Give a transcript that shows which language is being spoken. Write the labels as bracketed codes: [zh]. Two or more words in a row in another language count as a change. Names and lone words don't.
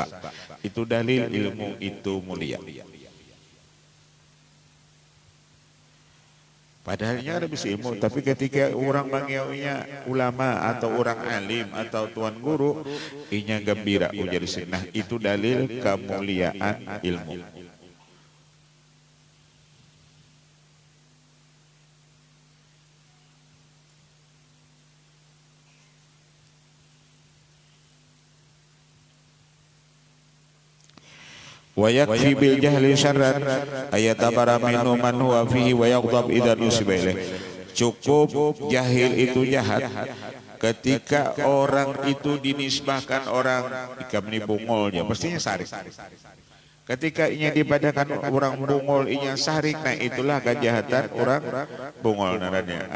[bjn] Itu dalil ilmu itu mulia. Padahalnya ada bisa ilmu, tapi ketika orang mangiaunya ulama atau orang alim atau tuan guru, inya gembira ujar nah itu dalil kemuliaan ilmu. [ar] ويكفي بالجهل شرا أن يتبرأ منه من هو فيه ويغضب إذا نسب إليه. [bjn] Cukup jahil itu jahat ketika orang itu dinisbahkan orang jika menibungolnya pastinya sarik. Ketika inya dipadakan orang bungol inya sarik, nah itulah kejahatan orang bungol naranya.